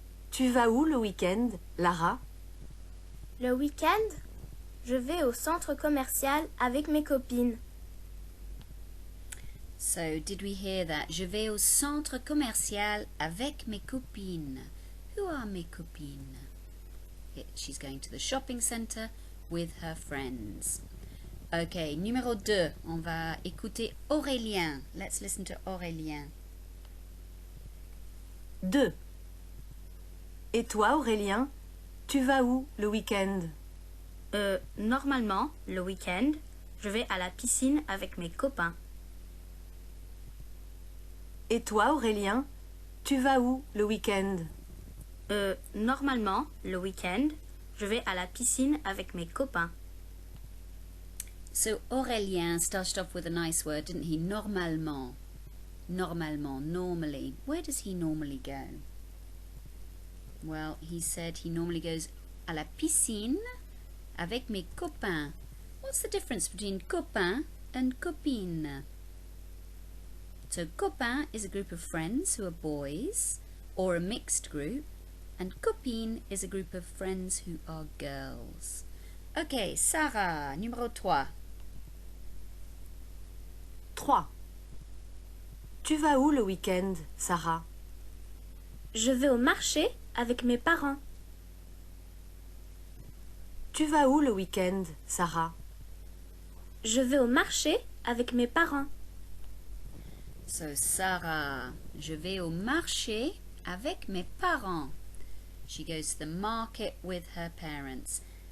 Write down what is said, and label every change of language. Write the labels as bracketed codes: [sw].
[fr] Tu vas où le week-end, Lara? Le week-end, je vais au centre commercial avec mes copines. [en] So, did we hear that? [fr] Je vais au centre commercial avec mes copines. [en] Who are [fr] mes copines? [en] She's going to the shopping centre with her friends. [fr] Okay, numéro 2, on va écouter Aurélien. [en] Let's listen to Aurélien. 2. [fr] Et toi, Aurélien, tu vas où le week-end? Normalement, le week-end, je vais à la piscine avec mes copains. Et toi, Aurélien, tu vas où le week-end? Normalement, le week-end, je vais à la piscine avec mes copains. [en] So Aurélien started off with a nice word, didn't he? Normalement. Normalement, normally. Where does he normally go? Well, he said he normally goes [fr] à la piscine avec mes copains. [en] What's the difference between copain and copine? So copain is a group of friends who are boys, or a mixed group, and copine is a group of friends who are girls. Okay, Sarah, numéro 3. 3. [fr] Tu vas où le week-end, Sarah? Je vais au marché avec mes parents. Tu vas où le week-end, Sarah? Je vais au marché avec mes parents. So Sarah, je vais au marché avec mes parents. [en] She goes to the market with her parents.